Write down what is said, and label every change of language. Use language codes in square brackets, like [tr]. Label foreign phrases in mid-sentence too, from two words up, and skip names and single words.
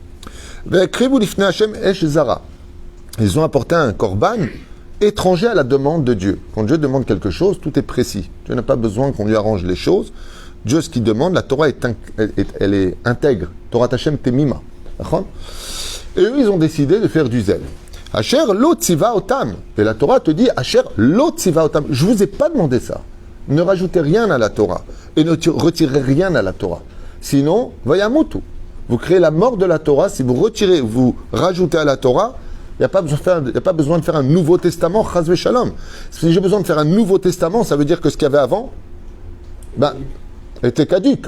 [fr] Ils ont apporté un korban étranger à la demande de Dieu. Quand Dieu demande quelque chose, tout est précis. Dieu n'a pas besoin qu'on lui arrange les choses. Dieu, ce qu'il demande, la Torah elle est intègre. [he] תורת השם תמימה. [fr] Et eux, ils ont décidé de faire du zèle. [he] אשר לא ציוה אותם. [fr] Et la Torah te dit, [he] אשר לא ציוה אותם. [fr] Je ne vous ai pas demandé ça. Ne rajoutez rien à la Torah. Et ne retirez rien à la Torah. Sinon, vayamutu. Vous créez la mort de la Torah. Si vous retirez, vous rajoutez à la Torah, Il n'y a pas besoin de faire un nouveau testament, [he] חס ושלום. [fr] Si j'ai besoin de faire un nouveau testament, ça veut dire que ce qu'il y avait avant, était caduque.